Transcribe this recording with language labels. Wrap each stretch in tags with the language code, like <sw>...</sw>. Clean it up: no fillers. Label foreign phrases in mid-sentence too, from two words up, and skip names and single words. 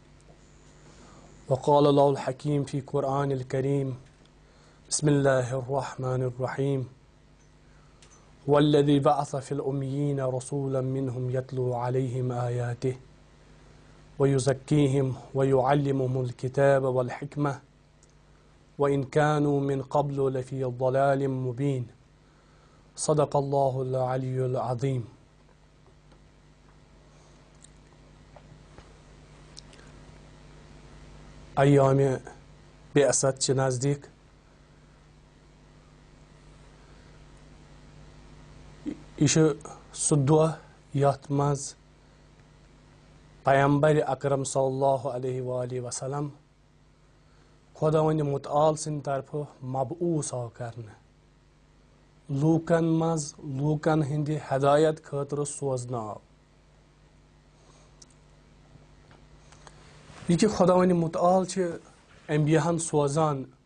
<ar>وقال الله الحكيم في القرآن الكريم بسم الله الرحمن الرحيم والذي بعث في الأميين رسولا منهم يتلو عليهم آياته ويزكيهم ويعلمهم الكتاب والحكمة وإن كانوا من قبل لفي ضلال مبين صدق الله العلي العظيم.</ar> <ks>ایام بعثت چه نزدیک یہ سہ دۄہ یتھ منٛز پیغمبر اکرم</ks> <ar>صلی اللہ علیہ وآلہ وسلم</ar> <ks>خۄداوندِ مُتعال سٕنٛدِ طرفہٕ مبعوث آو کرنہٕ لوٗکن منٛز لوٗکن ہٕنٛدِ ہدایت خٲطرٕ سوزنہٕ آو یہ کہ خۄداوندِ مُتعال چھِ انبیاہن سوزان</ks>